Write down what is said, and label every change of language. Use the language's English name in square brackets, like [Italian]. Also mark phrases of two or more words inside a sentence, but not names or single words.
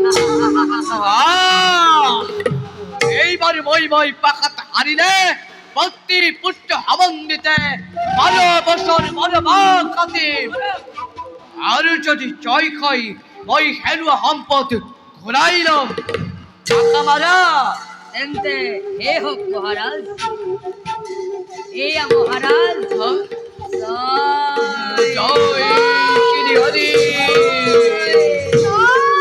[Assamese] এইবাৰ মই পাখাত হাৰিলে ভক্তি পুত্ৰ সমন্বিতে 12 বছৰ বনবাস কাটিম। আৰু যদি জয় হয় মই হেৰুৱা সম্পদ ঘূৰাই ল'ম। পাখা মাৰা। তেন্তে হে হোক মহারাজ। এইয়া মহারাজ। জয় শ্রী হরি। জয়